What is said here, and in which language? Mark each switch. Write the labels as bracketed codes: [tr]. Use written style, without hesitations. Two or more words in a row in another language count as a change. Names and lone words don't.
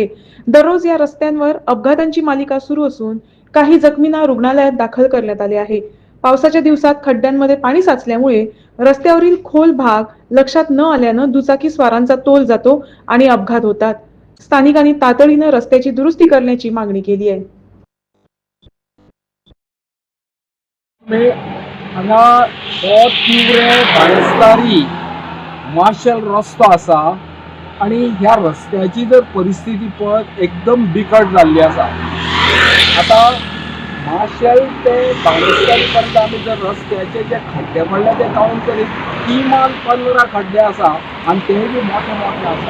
[mr] दररोज या रस्त्यांवर अपघातांची मालिका सुरू असून काही जखमींना रुग्णालयात दाखल करण्यात आले आहे. पावसाच्या दिवसात खड्ड्यांमध्ये पाणी साचल्यामुळे रस्त्यावरील खोल भाग लक्षात न आल्यानं दुचाकी स्वारांचा तोल जातो आणि अपघात होतात. स्थानिकांनी तातडीनं रस्त्याची दुरुस्ती करण्याची मागणी केली आहे. [kok] हांगा हो तीव्र बाणस्तारी माशेल रस्तो आसा आणि ह्या रस्त्याची जर परिस्थिती पळत एकदम बिकट जाल्ली आसा. आता माशेल ते बाणस्तारी पर्यंत आमी जर रस्त्याचे जे खड्डे पडले ते काउंट करीत किमान 15 खड्डे आसा आणि ते बी मोठे मोठे आसा.